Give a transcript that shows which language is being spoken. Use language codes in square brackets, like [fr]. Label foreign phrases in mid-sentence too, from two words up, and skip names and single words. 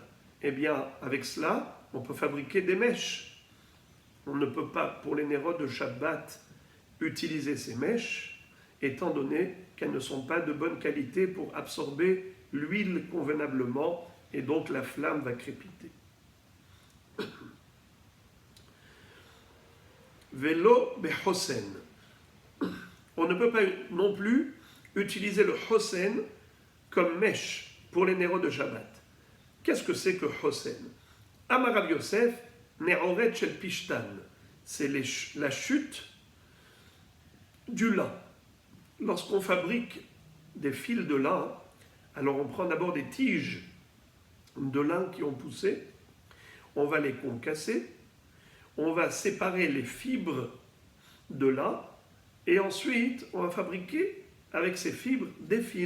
[fr] Eh bien, avec cela, on peut fabriquer des mèches. On ne peut pas, pour les nérodes de Shabbat, utiliser ces mèches, étant donné qu'elles ne sont pas de bonne qualité pour absorber l'huile convenablement, et donc la flamme va crépiter. [he] ולא בחוסן. [fr] On ne peut pas non plus utiliser le hosen comme mèche pour les nérodes de Shabbat. Qu'est-ce que c'est que hosen? [he] אמר רב יוסף נעורת של פשתן. [fr] C'est la chute du lin. Lorsqu'on fabrique des fils de lin, alors on prend d'abord des tiges de lin qui ont poussé, on va les concasser, on va séparer les fibres de lin, et ensuite on va fabriquer avec ces fibres des fils.